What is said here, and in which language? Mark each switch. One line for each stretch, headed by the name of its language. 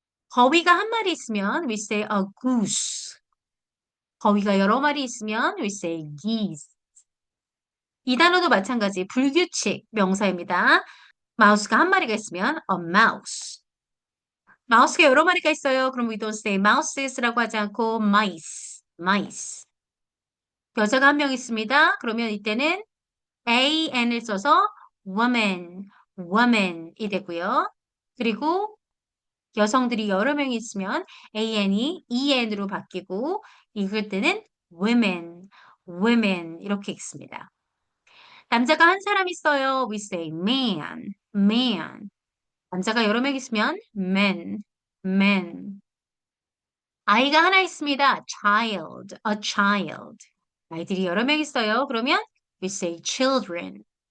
Korean: 거위가 한 마리 있으면
English: we say a goose.
Korean: 거위가 여러 마리 있으면
English: we say geese.
Korean: 이 단어도 마찬가지 불규칙 명사입니다. 마우스가 한 마리가 있으면 a mouse. 마우스가 여러 마리가 있어요. 그럼
English: we don't say mouses
Korean: 라고 하지 않고
English: mice.
Korean: 여자가 한 명 있습니다. 그러면 이때는 an을 써서 woman이 되고요. 그리고 여성들이 여러 명이 있으면 an이 en으로 바뀌고 읽을 때는 women 이렇게 읽습니다. 남자가 한 사람 있어요.
English: We say man.
Korean: 남자가 여러 명 있으면 men. 아이가 하나 있습니다. a child. 아이들이 여러 명 있어요. 그러면
English: we say children.